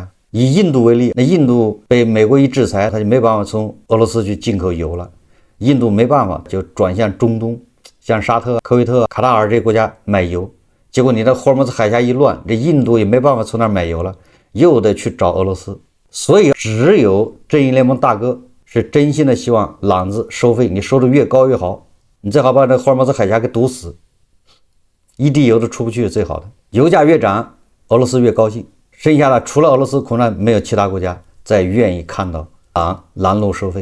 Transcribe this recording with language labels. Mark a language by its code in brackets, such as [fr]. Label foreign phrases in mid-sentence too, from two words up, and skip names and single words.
[zh] 以印度為例，那印度被美國一制裁，他就沒辦法從俄羅斯去進口油了，印度沒辦法就轉向中東，向沙特、科威特、卡塔爾這些國家買油。結果你的霍爾木茲海峽一亂，這印度也沒辦法從那兒買油了，又得去找俄羅斯。所以只有正義聯盟大哥是真心的希望朗子收費，你收得越高越好。你最好把這霍爾木茲海峽給堵死，一滴油都出不去是最好的。油價越漲，俄羅斯越高興。剩下的除了俄羅斯，恐怕沒有其他國家再願意看到攔路收費。